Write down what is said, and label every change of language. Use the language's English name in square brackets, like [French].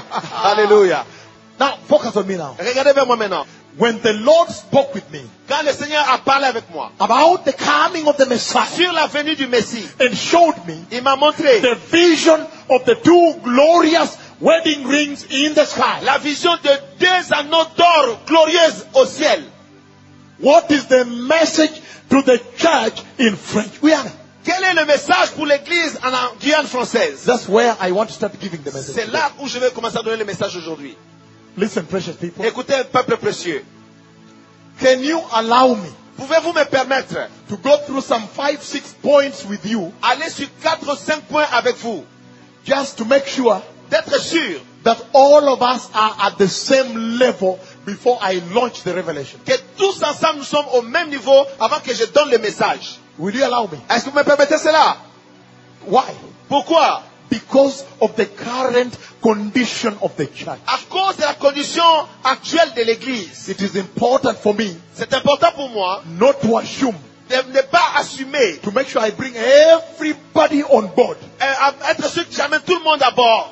[English] Hallelujah. Now focus on me now. [French] Regardez vers moi maintenant. [English] When the Lord spoke with me. [French] Quand le Seigneur a parlé avec moi. [English] About the coming of the Messiah. [French] Sur la venue du Messie. [English] And showed me. [French] Il m'a montré. [English] The vision of the two glorious wedding rings in the sky. [French] La vision de deux anneaux d'or glorieuses au ciel. [English] What is the message to the church in French Guiana? [French] Quel est le message pour l'église en Guyane française? [English] That's where I want to start giving the message. [French] C'est là où je vais commencer à donner le message aujourd'hui. [English] Listen, precious people. [French] Écoutez, peuple précieux. [English] Can you allow me? [French] Pouvez-vous me permettre [English] to go through some 5-6 points with you? [French] Aller sur 4-5 points avec vous. [English] Just to make sure. [French] D'être sûr [English] that all of us are at the same level before I launch the revelation. [French] Que tous ensemble nous sommes au même niveau avant que je donne le message. [English] Will you allow me? [French] Est-ce que vous me permettez cela? [English] Why? [French] Pourquoi? [English] Because of the current condition of the church. [French] À cause de la condition actuelle de l'église. [English] It is important for me. [French] C'est important pour moi. [English] Not to assume. [French] De ne pas assumer. [English] To make sure I bring everybody on board. [French] Être sûr que j'amène tout le monde à bord.